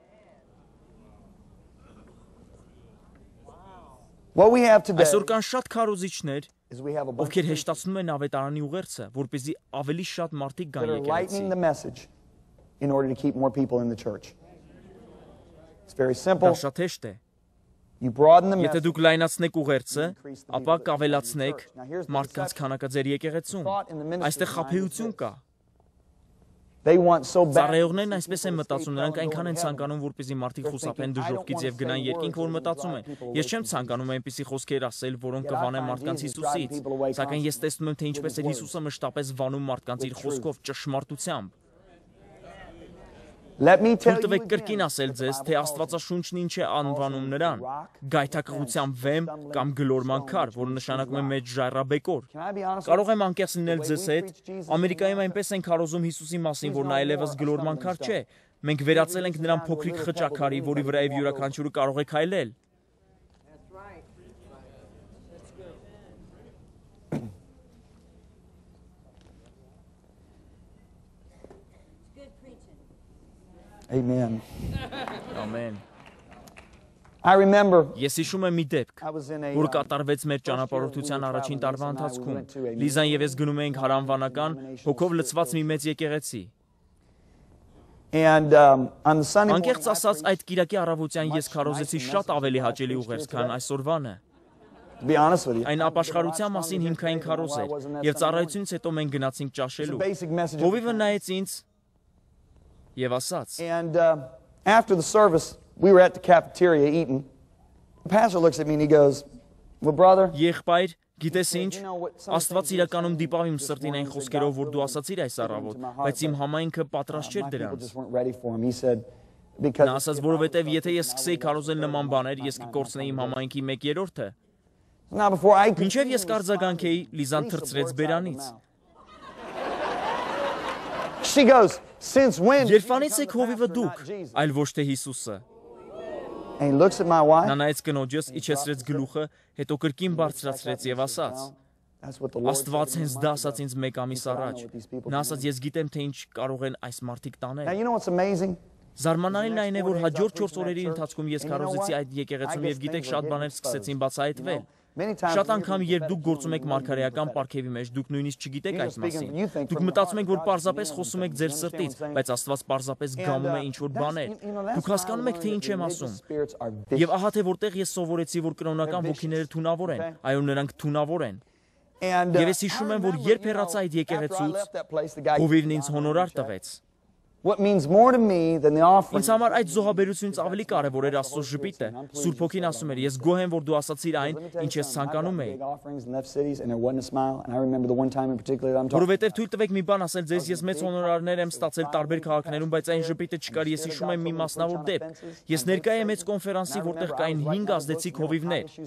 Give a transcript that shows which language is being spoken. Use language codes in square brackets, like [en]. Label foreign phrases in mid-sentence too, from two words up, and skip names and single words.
[hy] Այսօր կան շատ քարոզիչներ, ովքեր հեշտացնում են ավետարանի ուղերձը, որպեսզի ավելի շատ մարդիկ գան եկեղեցի։ Դա շատ հեշտ է։ Եթե դուք լայնացնեք ուղերձը, ապա կավելացնեք մարդկանց քանակը ձեր եկեղեցում։ Այստեղ խաբեություն կա։ [en] They want so bad. [hy] Ծառայողներն այսպես են մտածում, նրանք այնքան են ցանկանում, որպեսզի մարդիկ խուսափեն դժոխքից եւ գնան երկինք, որ մտածում են. Ես չեմ ցանկանում այնպիսի խոսքեր ասել, որոնք կվանեն մարդկանց Հիսուսից, սակայն ես տեսնում եմ, թե ինչպես է Հիսուսը մշտապես վանում մարդկանց իր խոսքով, ճշմարտությամբ։ Թույլ տվեք կրկին ասել ձեզ, թե Աստվածաշունչն ինչ է անվանում նրան՝ գայթակղության վեմ կամ գլորման քար, որը նշանակում է մեծ ժայռաբեկոր։ Կարող եմ անկեղծ լինել ձեզ հետ, Ամերիկայում այնպես են քարոզում Հիսուսի մասին, որ նա այլևս գլորման քար չէ։ Մենք վերածել ենք նրան փոքրիկ խճաքարի, որի վրայով յուրաքանչյուրը կարող է քայլել։ [en] Amen. Amen. I remember [hy] Ես հիշում եմ մի դեպք, որ կատարվեց մեր ճանապարհորդության առաջին տարվա ընթացքում։ Լիզան եւ ես գնում էինք հարանվանական հոգով լցված մի մեծ եկեղեցի։ [en] and on the Sunday [hy] Անկեղծ ասած, այդ կիրակի առավոտյան ես քարոզեցի շատ ավելի հաճելի ուղերձ, քան այսօրվանը։ [en] to be honest with you. [hy] Այն ապաշխարության մասին հիմքային քարոզ էր, եւ ծառայությունից հետո մենք գնացինք ճաշելու։ Հովիվը նայեց ինձ եւ ասաց. [en] And after the service, we were at the cafeteria eating. The pastor looks at me and he goes, "Well, brother, [hy] Եղբայր, գիտես ինչ, Աստված իրականում դիպավ իմ սրտին այն խոսքերով, որ դու ասացիր այս առավոտ, բայց իմ համայնքը պատրաստ չէր people դրանց։ [en] just weren't ready for him." He said, Նա "Because [hy] ասաց, որովհետեւ եթե ես սկսեի քարոզել նման բաներ, ես կկորցնեի իմ համայնքի 1/3-ը։ [en] now before I could [hy] Մինչև ես կարձագանքեի, Լիզան թրծրեց բերանից։ [en] She goes, "Since when?" [hy] Երբանից եք հովիվը դուք, այլ ոչ թե Հիսուսը։ [en] And he looks at my [hy] Նա wife. նայեց կնոջս, իջեցրեց գլուխը, հետո կրկին բարձրացրեց եւ ասաց. [en] That's what the Lord said. [hy] Աստված հենց դա ասաց ինձ մեկ ամիս առաջ։ Նա ասաց, ես գիտեմ, թե ինչ կարող են այս մարդիկ Now, տանել։ [en] you know what's amazing? [hy] Զարմանալին այն է, որ հաջորդ 4 օրերի ընթացքում ես քարոզեցի այդ եկեղեցում եւ գիտեք շատ բաներ սկսեցին բացահայտվել։ Շատ անգամ երբ դուք գործում եք մարգարեական պարգևի մեջ, դուք նույնիսկ չգիտեք այս մասին։ Դուք մտածում եք, որ պարզապես խոսում եք ձեր սրտից, բայց Աստված պարզապես գամում է ինչ-որ բաներ։ Դուք հասկանում եք, թե ինչ եմ ասում։ Եվ ահա թե որտեղ ես սովորեցի, որ կրոնական ոգիները թունավոր են, այո, նրանք թունավոր են։ Եվ ես հիշում եմ, որ երբ հեռացա այդ եկեղեցուց, Հովիվն ինձ հոնորար տվեց։ [en] What means more to me than the offering? [hy] Ինձ համար այդ զոհաբերությունից ավելի կարևոր էր Աստծո ժպիտը։ Սուրբ Հոգին ասում էր, ես գոհ եմ, որ դու ասացիր այն, ինչ ես ցանկանում էի։ Որովհետև թույլ տվեք մի բան ասել ձեզ, ես մեծ հոնորարներ եմ ստացել տարբեր քաղաքներում, բայց այն ժպիտը չկար, ես հիշում եմ մի մասնավոր դեպք։ Ես ներկայ եմ մեծ կոնֆերանսի, որտեղ կային 5 ազդեցիկ հովիվներ։